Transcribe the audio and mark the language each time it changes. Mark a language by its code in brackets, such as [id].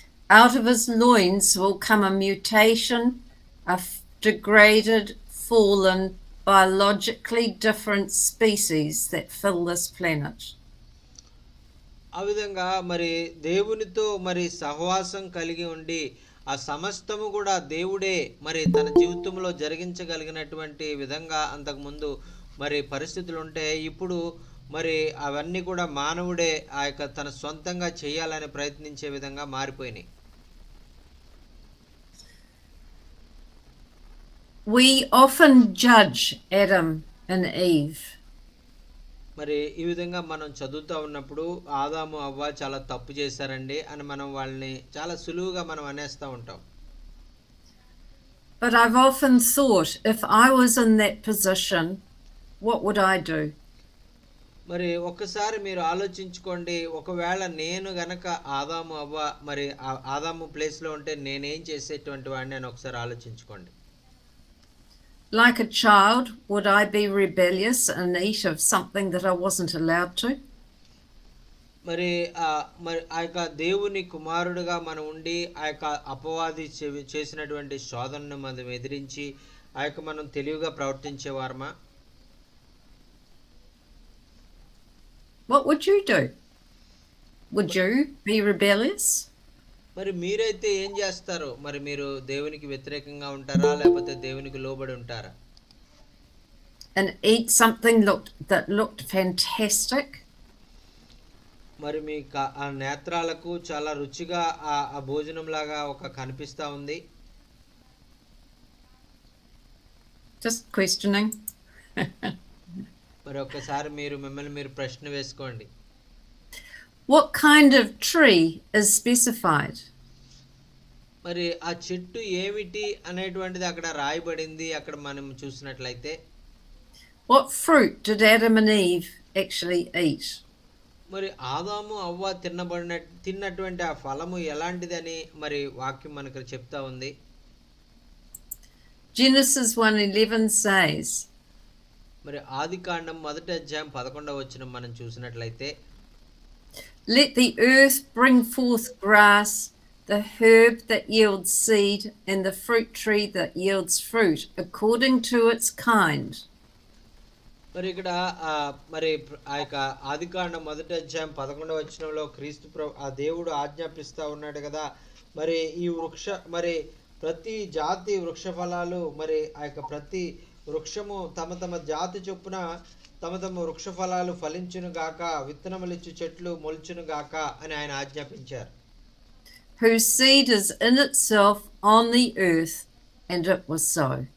[en] Out of his loins will come a mutation, a degraded, fallen, biologically different species that fill this planet. [te] ఆ విధంగా మరి దేవునితో మరి సహవాసం కలిగి ఉండి ఆ సమస్తము కూడా దేవుడే మరి తన జీవితంలో జరిగించగలిగినటువంటి విధంగా అంతకుముందు మరి పరిస్థితులు ఉంటే ఇప్పుడు మరి అవన్నీ కూడా మానవుడే ఆ యొక్క తన సొంతంగా చేయాలని ప్రయత్నించే విధంగా మారిపోయినాయి. [en] We often judge Adam and Eve. [te] మరి ఈ విధంగా మనం చదువుతా ఉన్నప్పుడు ఆదాము అవ్వ చాలా తప్పు చేశారండి అని మనం వాళ్ళని చాలా సులువుగా మనం అనేస్తూ ఉంటాం. [en] But I've often thought, if I was in that position, what would I do? [te] మరి ఒక్కసారి మీరు ఆలోచించుకోండి, ఒకవేళ నేను గనక ఆదాము అవ్వ మరి ఆదాము ప్లేస్లో ఉంటే నేనేం చేసేటువంటి వాడిని అని ఒకసారి ఆలోచించుకోండి. [en] Like a child, would I be rebellious and eat of something that I wasn't allowed to? [te] మరి ఆ యొక్క దేవుని కుమారుడుగా మనం ఉండి ఆ యొక్క అపవాది చేసినటువంటి శోధనను మనం ఎదిరించి ఆ యొక్క మనం తెలివిగా ప్రవర్తించేవారమా? [en] What would you do? Would you be rebellious? [te] మరి మీరైతే ఏం చేస్తారు? మరి మీరు దేవునికి వ్యతిరేకంగా ఉంటారా లేకపోతే దేవునికి లోబడి ఉంటారా? [en] And eat something that looked fantastic? [te] మరి మీ ఆ నేత్రాలకు చాలా రుచిగా ఆ భోజనం లాగా ఒక కనిపిస్తా ఉంది. [en] Just questioning. [te] మరి ఒక్కసారి మిమ్మల్ని మీరు ప్రశ్న వేసుకోండి. [en] What kind of tree is specified? [te] మరి ఆ చెట్టు ఏమిటి అనేటువంటిది అక్కడ రాయబడింది. అక్కడ మనం చూసినట్లయితే [en] What fruit did Adam and Eve actually eat? [te] మరి ఆదాము అవ్వ తిన్నటువంటి ఆ ఫలము ఎలాంటిదని మరి వాక్యం మనకు చెప్తా ఉంది. [en] Genesis 1:11 says, [te] మరి ఆదికాండం 1:11 మనం చూసినట్లయితే, [en] let the earth bring forth grass, the herb that yields seed, and the fruit tree that yields fruit, according to its kind. [te] మరి ఇక్కడ మరి ఆ యొక్క ఆదికాండం 1:11 క్రీస్తు ఆ దేవుడు ఆజ్ఞాపిస్తా ఉన్నాడు కదా, మరి ఈ మరి ప్రతి జాతి వృక్ష ఫలాలు మరి ఆ యొక్క ప్రతి వృక్షము తమ తమ జాతి చొప్పున తమ తమ వృక్ష ఫలాలు ఫలించును గాక, విత్తనములిచ్చు చెట్లు మొల్చును గాక అని ఆయన ఆజ్ఞాపించారు. [en] Whose seed is in itself on the earth, and it was so.